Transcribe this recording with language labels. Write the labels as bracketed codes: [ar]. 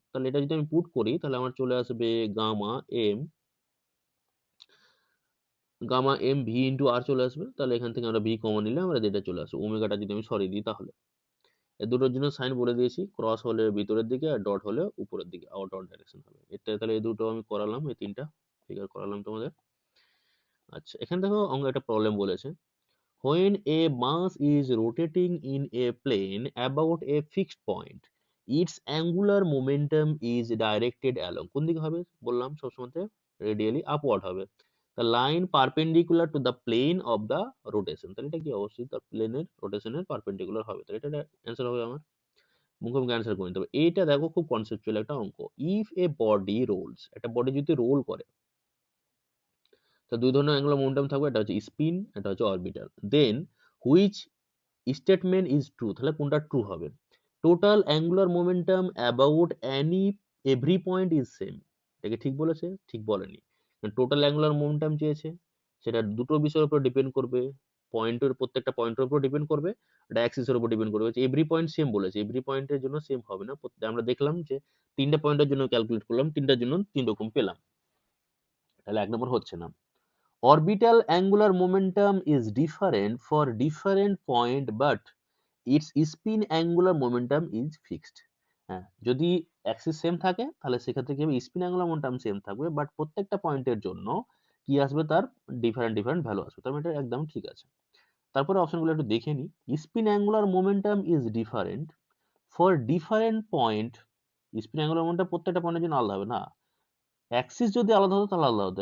[bn] তাহলে এটা যদি আমি পুট করি তাহলে আমার চলে আসবে gamma M, gamma M V into আর চলে আসবে। তাহলে এখান থেকে আমরা ভি কমন নিলে আমরা এটা চলে আসবে। ওমেগাটা যদি আমি সরিয়ে দিই তাহলে এই দুটোর জন্য সাইন বলে দিয়েছি, ক্রস হলে ভিতরের দিকে আর ডট হলে উপরের দিকে, আউট আউট ডাইরেকশন হবে। এটা তাহলে এই দুটো আমি করালাম, এই তিনটা ফিগার করালাম তোমাদের। আচ্ছা, এখানে দেখো অঙ্ক একটা প্রবলেম বলেছে, [en] when a mass is rotating in a plane about a fixed point, its angular momentum is directed along, [bn] কোন দিকে হবে বললাম সবসময় রেডিয়ালি আপওয়ার্ড হবে, [en] the line perpendicular to the plane of the rotation। [bn] তাহলে এটা কি, অবশ্যই তার প্লেনের রোটেশনের পারপেন্ডিকুলার হবে। তাহলে এটা অ্যান্সার হবে আমার, মুখোমুখি অ্যান্সার করে নিতে হবে। এইটা দেখো খুব কনসেপচুয়াল একটা অঙ্ক। [en] if a body rolls, [bn] একটা বডি যদি রোল করে, তো দুই ধরনের অ্যাঙ্গুলার মোমেন্টাম থাকবে, এটা হচ্ছে স্পিন, এটা হচ্ছে orbital. [en] then which statement is true, [bn] তাহলে কোনটা ট্রু হবে? [en] total angular momentum about every point is same, [bn] এটাকে ঠিক বলেছে? ঠিক বলেনি। টোটাল অ্যাঙ্গুলার মোমেন্টাম চেয়েছে, সেটা দুটো বিষয়ের উপর ডিপেন্ড করবে, পয়েন্টের প্রত্যেকটা পয়েন্টের উপর ডিপেন্ড করবে, এটা অ্যাক্সিসের উপর ডিপেন্ড করবে। এভরি পয়েন্ট সেম বলেছে, এভরি পয়েন্টের জন্য সেম হবে না। আমরা দেখলাম যে তিনটা পয়েন্টের জন্য ক্যালকুলেট করলাম, তিনটার জন্য তিন রকম পেলাম, তাহলে এক নম্বর হচ্ছে না। [en] Orbital angular momentum is different for different point but its spin angular momentum is fixed। [bn] হ্যাঁ, যদি অ্যাক্সিস সেম থাকে তাহলে সেক্ষেত্রে কি হবে, স্পিন অ্যাঙ্গুলার মোমেন্টাম সেম থাকবে, বাট প্রত্যেকটা পয়েন্টের জন্য কি আসবে, তার ডিফারেন্ট ডিফারেন্ট ভ্যালু আসবে। তার মানে এটা একদম ঠিক আছে। তারপরে অপশনগুলো একটু দেখে নিই। [en] spin angular momentum is different for different point, [bn] spin angular momentum প্রত্যেকটা পয়েন্টের জন্য আলাদা হবে না, অ্যাক্সিস যদি আলাদা হতো তাহলে আলাদা হতো।